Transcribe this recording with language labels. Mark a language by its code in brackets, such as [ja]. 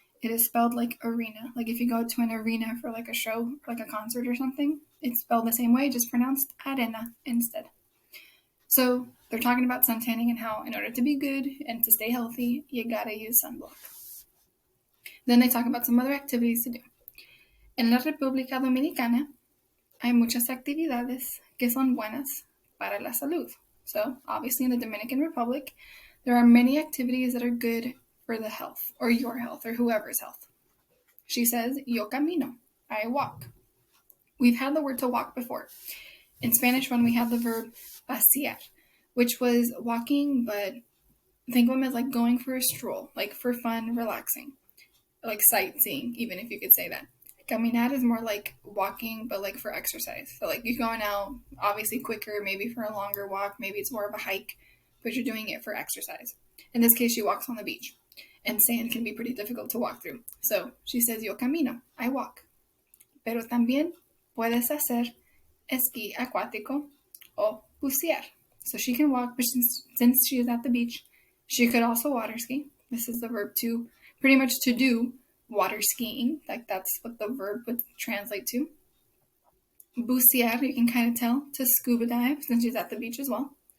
[en] It is spelled like arena. Like if you go to an arena for like a show, like a concert or something, it's spelled the same way, just pronounced arena instead. So they're talking about sun tanning and how in order to be good and to stay healthy, you gotta use sunblock. Then they talk about some other activities to do. [es] En la República Dominicana hay muchas actividades que son buenas para la salud. [en] So obviously in the Dominican Republic, there are many activities that are good for the health, or your health, or whoever's health. She says, [es] yo camino, [en] I walk. We've had the word to walk before. In Spanish, when we have the verb pasear, which was walking, but think of them as like going for a stroll, like for fun, relaxing, like sightseeing, even if you could say that. Caminar is more like walking, but like for exercise. So like you're going out, obviously quicker, maybe for a longer walk, maybe it's more of a hike, but you're doing it for exercise. In this case, she walks on the beach, and sand can be pretty difficult to walk through. So she says, [es] yo camino, [en] I walk. [es] Pero también puedes hacer esquí acuático o bucear. [en] So she can walk, but since she is at the beach, she could also water ski. This is the verb to, pretty much to do water skiing. Like that's what the verb would translate to. Bucear, you can kind of tell, to scuba dive, since she's at the beach as well.